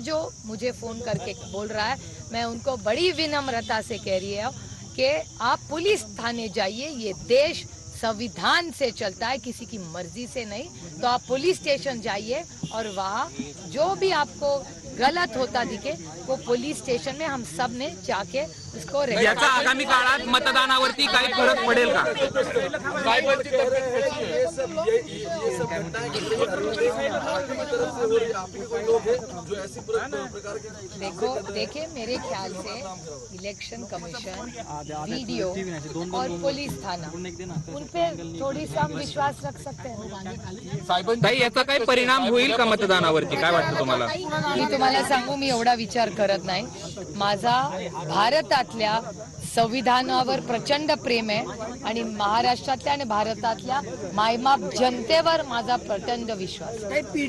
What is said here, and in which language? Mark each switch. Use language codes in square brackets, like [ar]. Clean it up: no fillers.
[hi] जो मुझे फोन करके बोल रहा है, मैं उनको बड़ी विनम्रता से कह रही हूँ कि आप पुलिस थाने जाइए। ये देश संविधान से चलता है, किसी की मर्जी से नहीं। तो आप पुलिस स्टेशन जाइए और वहाँ जो भी आपको गलत होता दिखे वो पुलिस स्टेशन में हम सब ने जाके उसको [mr] याचा आगामी काळात मतदानावरती काही फरक पडेल का? [hi] देखिए मेरे ख्याल से इलेक्शन कमीशन, वीडियो और पुलिस थाना, उन पे थोड़ी सा हम विश्वास रख सकते हैं। [mr] ताई, याचा काही परिणाम होईल का मतदानावरती, काय वाटतं तुम्हाला? मी तुम्हाला सांगू, मी एवढा विचार करत नाही। माझा भारतातल्या संविधानावर प्रचंड प्रेम आहे आणि महाराष्ट्रातल्या आणि भारतातल्या मायमाप जनतेवर माझा प्रचंड विश्वास आहे।